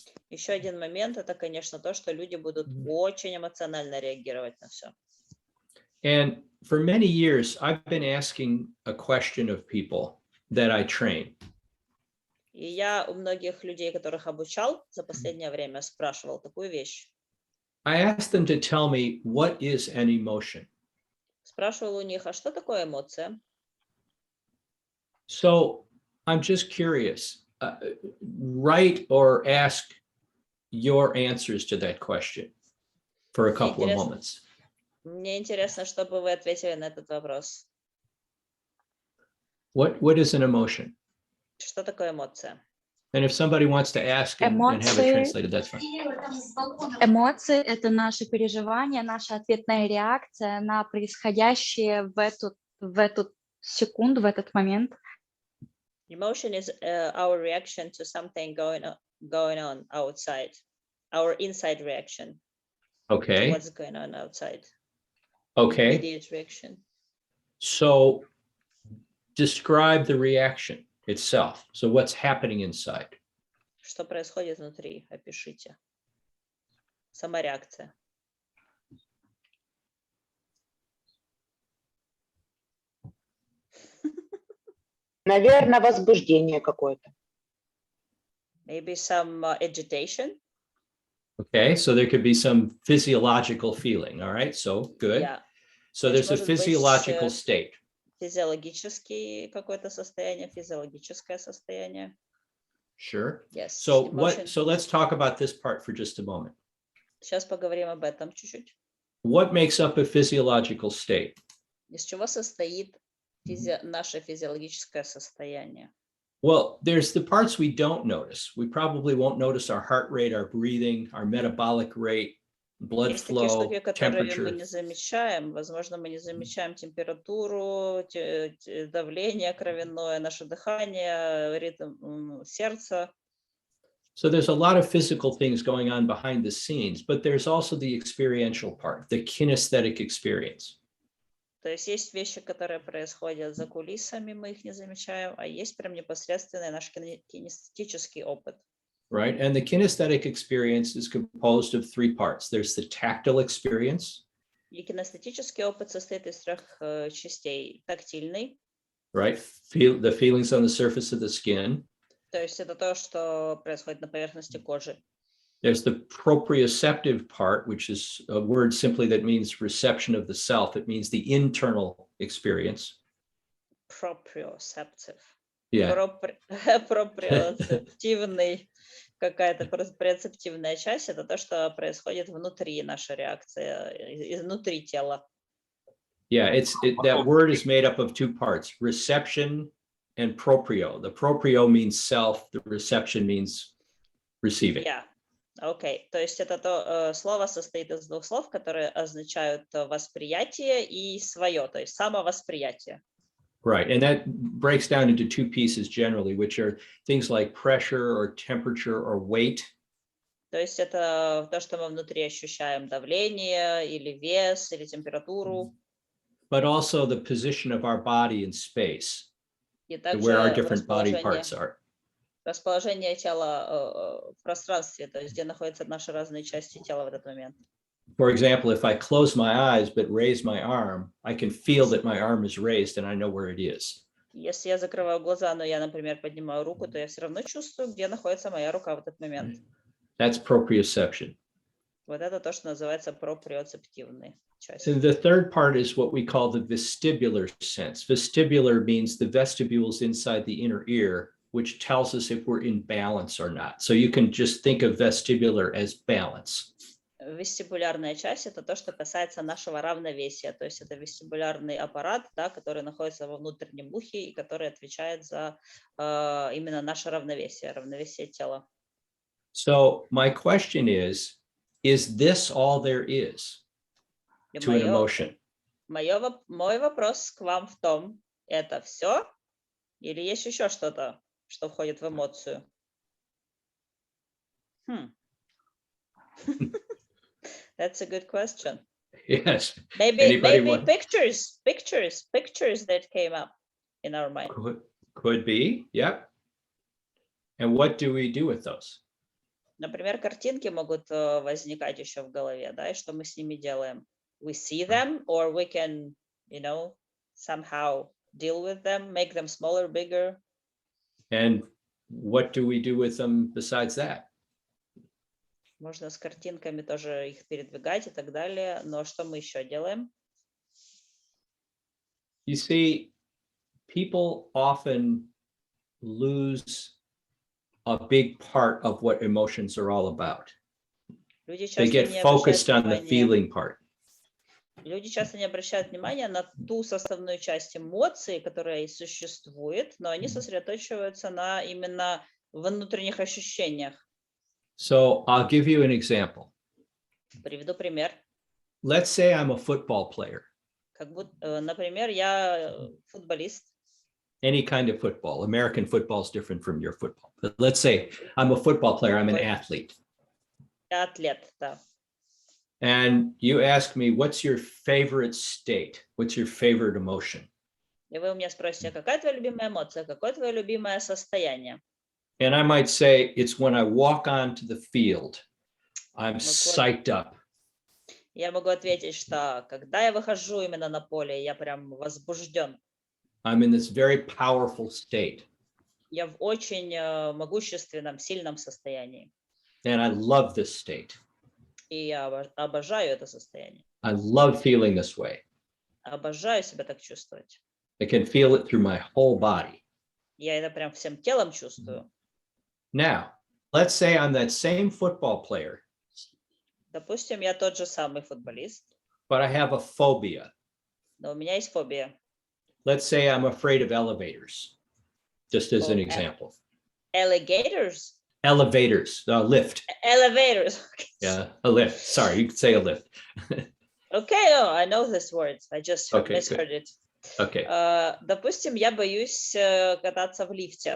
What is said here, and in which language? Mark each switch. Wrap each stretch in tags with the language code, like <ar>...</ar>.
<ru>Еще один момент, это, конечно, то, что люди будут очень эмоционально реагировать на все.</ru> <en>And for many years, I've been asking a question of people that I train.</en> <ru>И я у многих людей, которых обучал за последнее время, спрашивал такую вещь.</ru> <en>I asked them to tell me what is an emotion.</en> <ru>Спрашивал у них, а что такое эмоция?</ru> <en>So I'm just curious, write or ask your answers to that question for a couple of moments.</en> <ru>Мне интересно, чтобы вы ответили на этот вопрос.</ru> <en>What is an emotion?</en> <ru>Что такое эмоция?</ru> <en>And if somebody wants to ask and have it translated, that's fine.</en> <ru>Эмоции — это наши переживания, наша ответная реакция на происходящее в эту секунду, в этот момент.</ru> <en>Emotion is our reaction to something going on outside, our inside reaction to Okay. what's going on outside. Okay. Immediate reaction. So describe the reaction itself. So what's happening inside?</en> <ru>Что происходит внутри? Опишите. Сама реакция. Наверное, возбуждение какое-то.</ru> <en>Maybe some agitation. Okay, so there could be some physiological feeling. All right, so good. Yeah. So there's a</en> <ru>Может быть,</ru> <en>physiological state.</en> <ru>Физиологическое какое-то состояние, физиологическое состояние.</ru> <en>Sure. Yes. So emotion. so let's talk about this part for just a moment.</en> <ru>Сейчас поговорим об этом чуть-чуть.</ru> <en>What makes up a physiological state?</en> <ru>Из чего состоит наше физиологическое состояние?</ru> <en>Well, there's the parts we don't notice. We probably won't notice our heart rate, our breathing, our metabolic rate, blood</en> <ru>Есть такие</ru> <en>flow,</en> <ru>штуки, которые мы</ru> <en>temperature.</en> <ru>не замечаем. Возможно, мы не замечаем температуру, давление кровяное, наше дыхание, ритм сердца.</ru> <en>So there's a lot of physical things going on behind the scenes, but there's also the experiential part, the kinesthetic experience.</en> <ru>То есть вещи, которые происходят за кулисами, мы их не замечаем, а есть прям непосредственный наш кинестетический опыт.</ru> <en>Right. And the kinesthetic experience is composed of three parts. There's the tactile experience.</en> <ru>И кинестетический опыт состоит из трех частей. Тактильный.</ru> <en>Right. Feel the feelings on the surface of the skin.</en> <ru>То есть это то, что происходит на поверхности кожи.</ru> <en>There's the proprioceptive part, which is a word simply that means reception of the self. It means the internal experience. Proprioceptive. Yeah.</en> <ru>Проприоцептивный, какая-то прецептивная часть, это то, что происходит внутри, наша реакция, изнутри тела.</ru> <en>Yeah, that word is made up of two parts, reception and proprio. The proprio means self, the reception means receiving. Yeah.</en> <ru>Окей, то есть это то слово состоит из двух слов, которые означают восприятие и свое, то есть самовосприятие.</ru> <en>Right, and that breaks down into two pieces generally, which are things like pressure or temperature or weight.</en> <ru>То есть это то, что мы внутри ощущаем, давление или вес или температуру.</ru> <en>But also the position of our body in space,</en> <ru>И также</ru> <en>where our different body parts are.</en> <ru>Расположение тела в пространстве, то есть где находятся наши разные части тела в этот момент.</ru> <en>For example, if I close my eyes but raise my arm, I can feel that my arm is raised and I know where it is.</en> <ru>Если я закрываю глаза, но я, например, поднимаю руку, то я все равно чувствую, где находится моя рука в этот момент.</ru> <en>That's proprioception.</en> <ru>Вот это то, что называется проприоцептивной часть.</ru> <en>And the third part is what we call the vestibular sense. Vestibular means the vestibules inside the inner ear, which tells us if we're in balance or not. So you can just think of vestibular as balance.</en> <ru>Вестибулярная часть – это то, что касается нашего равновесия. То есть это вестибулярный аппарат, да, который находится во внутреннем ухе и который отвечает за именно наше равновесие тела.</ru> <en>So my question is this all there is to an emotion?</en> <ru>Мой вопрос к вам в том, это все или есть еще что-то, что входит в эмоцию?</ru> <en>That's a good question. Yes. Maybe pictures that came up in our mind. Could be, yep. And what do we do with those?</en> <ru>Например, картинки могут возникать еще в голове, да, и что мы с ними делаем?</ru> <en>We see them, or we can, somehow deal with them, make them smaller, bigger. And what do we do with them besides that?</en> <ru>Можно с картинками тоже их передвигать и так далее, но что мы еще делаем?</ru> <en>You see, people often lose a big part of what emotions are all about.</en> <ru>Люди часто</ru> <en>get</en> <ru>не</ru> <en>focused</en> <ru>обращают</ru> <en>on the</en> <ru>внимания.</ru> <en>feeling part.</en> <ru>Люди часто не обращают внимания на ту составную часть эмоций, которая и существует, но они сосредоточиваются на именно внутренних ощущениях.</ru> <en>So I'll give you an example.</en> <ru>Приведу пример.</ru> <en>Let's say I'm a football player,</en> <ru>Как будто, например, я футболист.</ru> <en>any kind of football. American football is different from your football. But let's say I'm a football player, I'm an athlete.</en> <ru>Я атлет, да.</ru> <en>And you ask me, what's your favorite state? What's your favorite emotion?</en> <ru>И вы у меня спросите, какая твоя любимая эмоция, какое твое любимое состояние?</ru> <en>And I might say, it's when I walk onto the field, I'm psyched up.</en> <ru>Я могу ответить, что когда я выхожу именно на поле, я прям возбужден.</ru> <en>I'm in this very powerful state.</en> <ru>Я в очень могущественном, сильном состоянии.</ru> <en>And I love this state.</en> <ru>И я обожаю это состояние.</ru> <en>I love feeling this way.</en> <ru>Обожаю себя так чувствовать.</ru> <en>I can feel it through my whole body.</en> <ru>Я это прям всем телом чувствую.</ru> <en>Now, let's say I'm that same football player,</en> <ru>Допустим, я тот же самый футболист,</ru> <en>but I have a phobia.</en> <ru>но у меня есть фобия.</ru> <en>Let's say I'm afraid of elevators, just as an Oh, example. Alligators? Elevators, a lift. Elevators. Yeah, a lift. Sorry, you could say a lift. Okay, oh, I know this word. I just misheard it. Okay.</en> <ru>Допустим, я боюсь кататься в лифте.</ru>